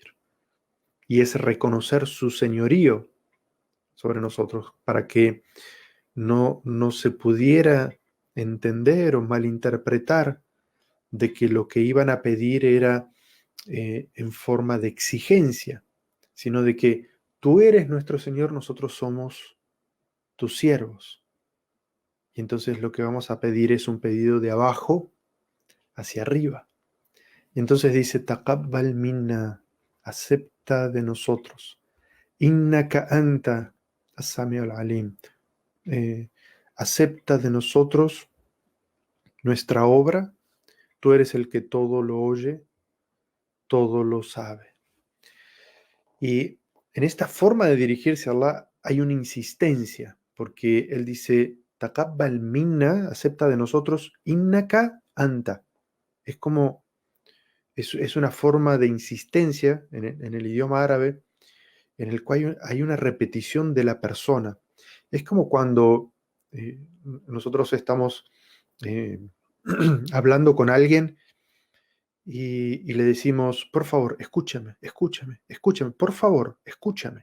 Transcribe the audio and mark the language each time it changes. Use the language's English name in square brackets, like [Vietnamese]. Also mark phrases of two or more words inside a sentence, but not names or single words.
[Spanish] Y es reconocer su señorío sobre nosotros para que no se pudiera entender o malinterpretar de que lo que iban a pedir era en forma de exigencia, sino de que tú eres nuestro Señor, nosotros somos tus siervos. Y entonces lo que vamos a pedir es un pedido de abajo hacia arriba. Y entonces dice, [Arabic] تقبل منا, [Spanish] acepta de nosotros. [Arabic] إنك أنت السميع العليم. [Spanish] Acepta de nosotros nuestra obra. Tú eres el que todo lo oye, todo lo sabe. Y en esta forma de dirigirse a Allah hay una insistencia, porque él dice, [Arabic] تقبل منا, [Spanish] acepta de nosotros, [Arabic] إنك أنت. [Spanish] Es como, es una forma de insistencia en el idioma árabe, en el cual hay una repetición de la persona. Es como cuando nosotros estamos eh, hablando con alguien y le decimos, por favor, escúchame, escúchame, escúchame, por favor, escúchame.